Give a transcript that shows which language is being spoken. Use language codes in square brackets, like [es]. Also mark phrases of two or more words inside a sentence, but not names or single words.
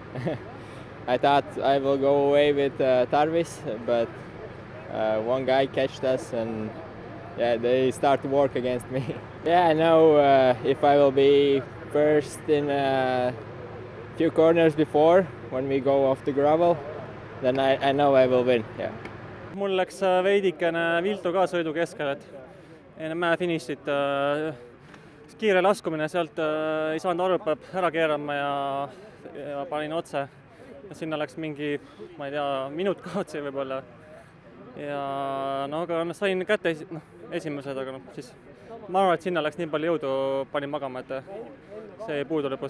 [en] I thought I will go away with Tarvis, but one guy catched us and yeah, they start to work against me. Yeah, I know if I will be first in a few corners before when we go off the gravel, then I know I will win. Yeah. [et] Mul läks veidikene viltu ka sõidu keskel, et enne mäefinišit kiire laskumine, sealt ei saanud aru, et peab ära keerama ja panin otse. Ja sinna läks mingi, ma ei tea, minut kaotsi võib-olla. Ja no, aga sain kätte esimesed, aga siis ma arvan, et sinna läks nii palju jõudu, panin magama, et see ei puudu lõpus.